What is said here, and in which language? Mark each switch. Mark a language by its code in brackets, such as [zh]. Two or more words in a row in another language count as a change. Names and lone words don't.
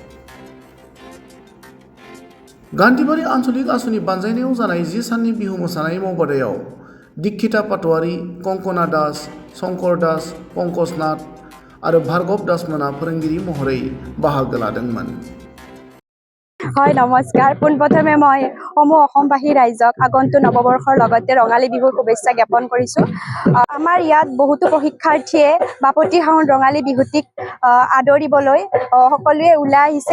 [brx] गान्धीबारि आन्चलिक आसुनि बानजायनायाव जानाय 10 साननि बिहु मोसानाय मावबादायाव दीक्षिता पाटवारी, कंकना दास, शंकर दास, पंकज नाथ आरो भार्गव दासमोना फोरोंगिरि महरै बाहागो लादोंमोन। [as] হয় নমস্কাৰ। পোনপ্ৰথমে মই সমূহ অসমবাসী ৰাইজক আগন্তুক নৱবৰ্ষৰ লগতে ৰঙালী বিহুৰ শুভেচ্ছা জ্ঞাপন কৰিছোঁ। আমাৰ ইয়াত বহুতো প্ৰশিক্ষাৰ্থীয়ে বাপতি সাহোন ৰঙালী বিহুটিক আদৰিবলৈ সকলোৱে ওলাই আহিছে।